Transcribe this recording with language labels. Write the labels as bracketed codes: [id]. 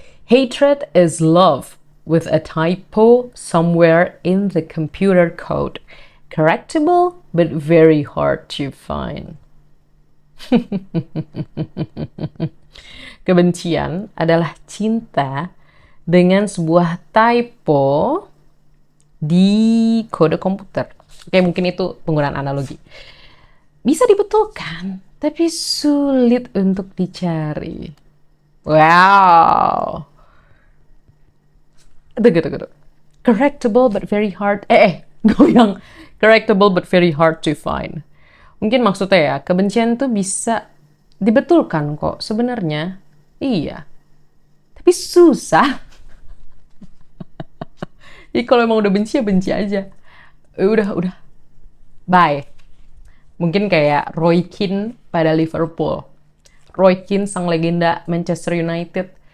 [en] Hatred is love with a typo somewhere in the computer code. Correctable but very hard to find. [id] Kebencian adalah cinta dengan sebuah typo di kode komputer. Oke, mungkin itu penggunaan analogi. Bisa dibetulkan, tapi sulit untuk dicari. Wow. Tunggu. [en] Correctable but very hard. Goyang. Correctable but very hard to find. [id] Mungkin maksudnya ya, kebencian tuh bisa dibetulkan kok sebenarnya. Iya. Tapi susah. Jadi kalau emang udah benci ya benci aja. Udah. Bye. Mungkin kayak Roy Keane pada Liverpool. Roy Keane sang legenda Manchester United.